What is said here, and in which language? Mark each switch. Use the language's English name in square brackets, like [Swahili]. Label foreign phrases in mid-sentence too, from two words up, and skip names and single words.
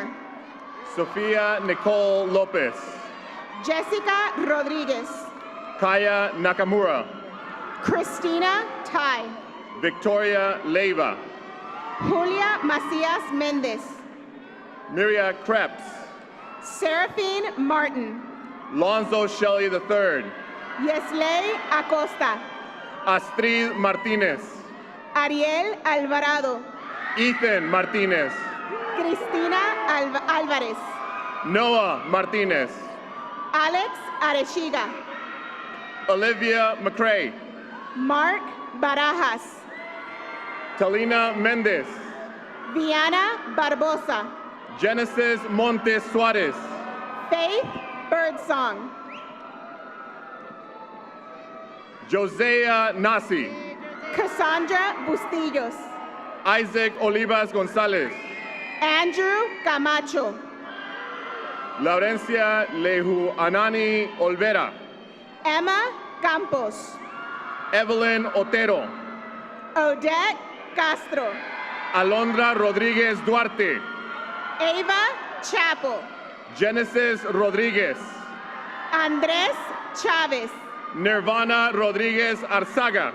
[English] Sofia Nicole Lopez. Jessica Rodriguez. Kaya Nakamura. Christina Tai. Victoria Leiva. Julia Macias Mendez. Miria Krebs. Seraphine Martin. Lonzo Shelley III. Yesley Acosta. Astrid Martinez. Ariel Alvarado. Ethan Martinez. Cristina Alvarez. Noah Martinez. Alex Arechiga. Olivia McCrae. Mark Barajas. Talina Mendez. Viana Barbosa. Genesis Montes Suarez. Faith Birdsong. Josea Nasi. Cassandra Bustillos. Isaac Olivas Gonzalez. Andrew Camacho. Laurencia Lehu Anani Olvera. Emma Campos. Evelyn Otero. Odette Castro. Alondra Rodriguez Duarte. Ava Chapo. Genesis Rodriguez. Andres Chavez. Nirvana Rodriguez Arzaga.